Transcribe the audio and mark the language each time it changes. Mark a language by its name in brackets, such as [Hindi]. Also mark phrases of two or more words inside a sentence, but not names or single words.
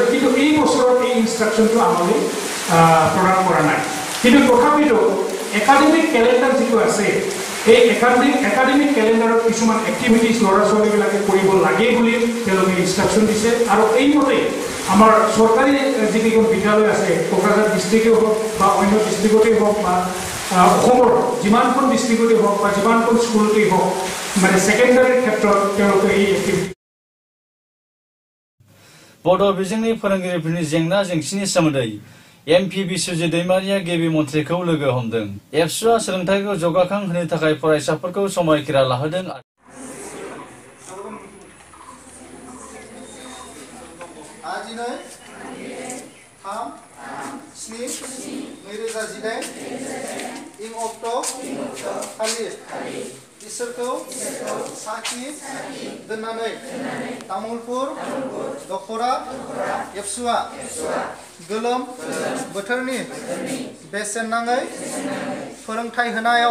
[Assamese] কিন্তু এই বছৰত এই ইনষ্ট্ৰাকশ্যনটো আমালৈ প্ৰদান কৰা নাই কিন্তু তথাপিতো [English] academic calendar [Assamese] যিটো আছে এই [English] academic calendar [Assamese] কিছুমান এক্টিভিটিজ ল'ৰা ছোৱালীবিলাকে কৰিব লাগে বুলি তেওঁলোকে ইনষ্ট্ৰাকশ্যন দিছে আৰু এইমতে আমাৰ চৰকাৰী যিকেইখন বিদ্যালয় আছে কোকৰাঝাৰ ডিষ্ট্ৰিক্টেই হওক বা অন্য ডিষ্ট্ৰিক্টতেই হওক বা অসমৰ যিমানখন ডিষ্ট্ৰিক্টতেই হওক বা যিমানখন স্কুলতেই হওক মানে ছেকেণ্ডাৰীৰ ক্ষেত্ৰত তেওঁলোকে এই এক্টিভিটি [Bodo] बड' बिजोंनि फोरोंगिरिफोरनि जेंना जेंसिनि सोमोन्दै एमपि बिश्वजित दैमारिया गिबि मन्थ्रिखौ लोगो हमदों एबसुआ सोलोंथाइखौ जौगाखां होनो थाखाय फरायसाफोरखौ समायखिरा लाहोदों इसोरखौ साखि दोननानै तामुलपुर दखरा एबसुआ गोलोम बोथोरनि बेसेन नाङै फोरोंथाय होनायाव